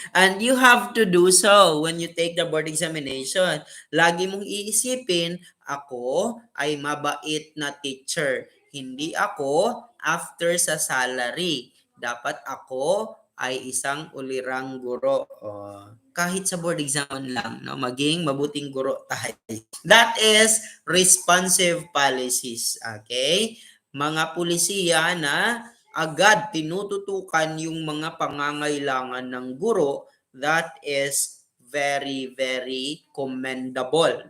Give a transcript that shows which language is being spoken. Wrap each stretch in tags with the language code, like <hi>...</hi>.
<en>And you have to do so when you take the board examination.</en> <tl>Lagi mong iisipin, ako ay mabait na teacher. Hindi ako after sa salary. Dapat ako ay isang ulirang guro. Kahit sa board exam lang, no? Maging mabuting guro tayo.</tl> <en>That is responsive policies.</en> <tl>Okay? Mga pulisiya na agad tinututukan yung mga pangangailangan ng guro,</tl> <en>that is very, very commendable.</en>